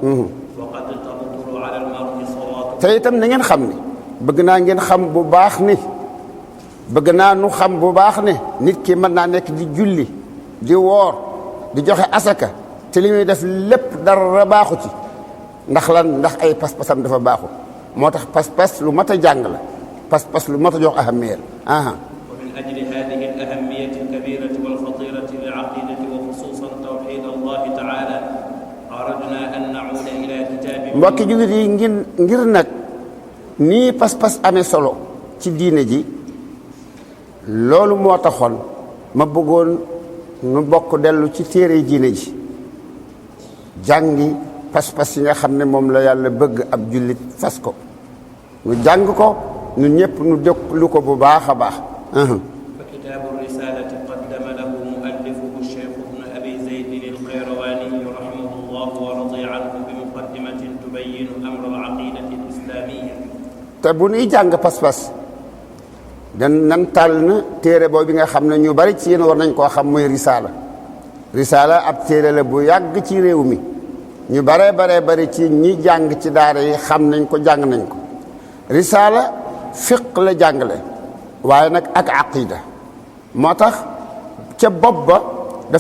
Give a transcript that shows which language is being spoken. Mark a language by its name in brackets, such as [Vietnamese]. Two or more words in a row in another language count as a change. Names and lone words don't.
[Wolof] te itam na ngeen xam ni bëgg naa ngeen xam bu baax ni bëgg naa nu xam bu baax ne nit ki mën naa nekk di julli di woor di joxe asaka te li muy def lépp dara baaxu ci ndax lan ndax ay pas-pasam dafa baaxu moo tax pas-pas lu mat a jàng la pas-pas lu mat a jox ahamiya la. [Arabic] ومن أجل هذه الأهمية الكبيرة والخطيرة للعقيدة وخصوصا توحيد الله تعالى أردنا أن نعود إلى كتاب [Wolof] mbokki jullit yi ngir nag nii pas-pas amee solo ci diine ji loolu moo taxoon ma bëggoon nu bokk dellu ci téere diine ji jàngi pas-pas yi nga xam ne moom la yàlla bëgg ab jullit fas ko nu jàng ko ñun ñëpp nu déglu ko bu baax a baax. [Arabic] فكتاب الرسالة قدم له مؤلفه الشيخ ابن أبي زيد القيرواني رحمه الله ورضي عنه بمقدمة تبين أمر العقيدة الإسلامية. [Wolof] te bu ñuy jàng pas-pas nan tànn téere boobu bi nga xam ne ñu bari ci yéen war nañ koo xam mooy risaala ab téere la bu yàgg ci réew mi ñu bari ci ñi jàng ci daara yi xam nañ ko jàng nañ ko risaala fiq la jàngale waaye nag ak aqida moo tax ca bopp ba dafa